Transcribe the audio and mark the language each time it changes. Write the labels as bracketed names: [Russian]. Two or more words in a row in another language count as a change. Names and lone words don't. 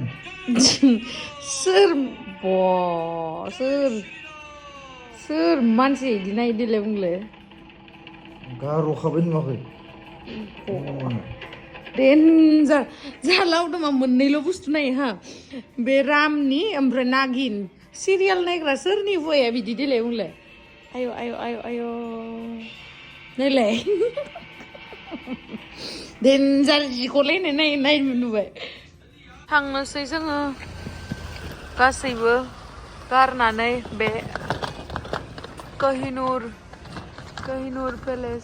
[Bodo] सोर सोर मानसि इदि नायदोलाय बुंलाय गार'खाबाय नुवाखै डेन्जार जोंहा लावदुमा मोननैल' बुस्थु नायो हा बे रामनि ओमफ्राय नागिन सिरियाल नायग्रा सोरनि बया बिदि देलाय बुंलाय आय' आय' आय' आय' नायलाय डेन्जार जिख'लायनाय नाय नुबाय थांनोसै जोङो गासैबो गारनानै बे कहिनुर पेलेस